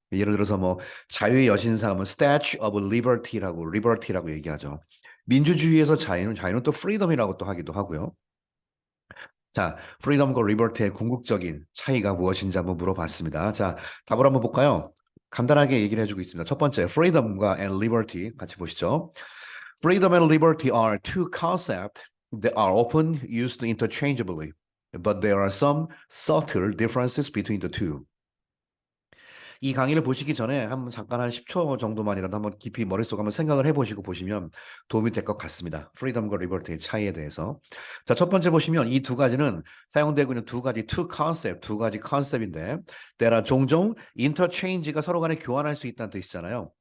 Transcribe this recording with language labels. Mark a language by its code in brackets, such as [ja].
[ko] 예를 들어서 뭐 자유의 여신상은 Statue of Liberty라고 얘기하죠. 민주주의에서 자유는 또 freedom이라고 또 하기도 하고요. 자, freedom과 liberty의 궁극적인 차이가 무엇인지 한번 물어봤습니다. 자, 답을 한번 볼까요? 간단하게 얘기를 해주고 있습니다. 첫 번째, freedom과 and liberty 같이 보시죠. [en] Freedom and liberty are two concepts that are often used interchangeably, but there are some subtle differences between the two. [ko] 이 강의를 보시기 전에 한번 잠깐 한 10초 정도만이라도 한번 깊이 머릿속 한번 생각을 해보시고 보시면 도움이 될 것 같습니다. 프리덤과 리버티의 차이에 대해서. 자, 첫 번째 보시면 이 두 가지는 사용되고 있는 두 가지 두 가지 컨셉인데 때라 종종 interchange가 서로 간에 교환할 수 있다는 뜻이잖아요.